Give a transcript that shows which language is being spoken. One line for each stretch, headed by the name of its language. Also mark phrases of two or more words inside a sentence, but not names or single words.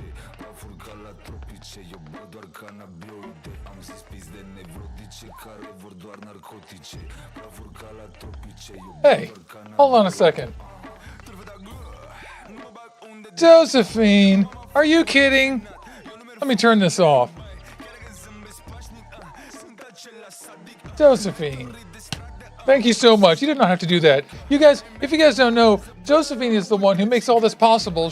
Romanian: Prafuri ca la tropice, eu bă doar canabioide. Am zis pizde nevrotice care vor doar narcotice. Prafuri ca la tropice, eu bă Hey, doar canabioide.
English: hold on a second. Josephine, are you kidding? Let me turn this off. Josephine, thank you so much. You did not have to do that. You guys, if you guys don't know, Josephine is the one who makes all this possible.